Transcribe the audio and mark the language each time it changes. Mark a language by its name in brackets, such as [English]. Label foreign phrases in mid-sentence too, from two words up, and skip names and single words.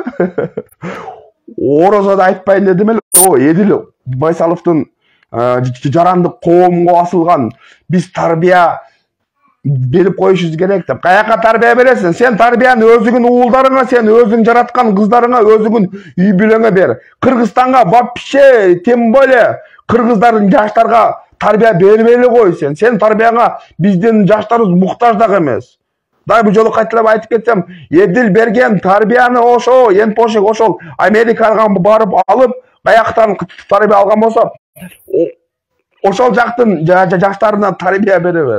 [Kyrgyz] Орозада айтпайын дедим эле. Эдил Байсаловдун жарандык коомго асылган биз тарбия берип коюшубуз керек деп. Каяка тарбия бересиң? Сен тарбияны өзүңүн уулдарыңа, сен өзүң жараткан кыздарыңа, өзүңүн үй бүлөңө бер. Кыргызстанга [Russian] вообще тем более [Kyrgyz] кыргыздардын жаштарга тарбия бербей эле кой сен. Сен тарбияга биздин жаштарыбыз муктаж дагы эмес. Дай бу жолу кайталап айтып кетсем, Эдил берген тарбияны ошо Емпошек ошол Америкага барып алып, каяктан тарбия алган болсо, ошол жактын жаштарына тарбия бере бер.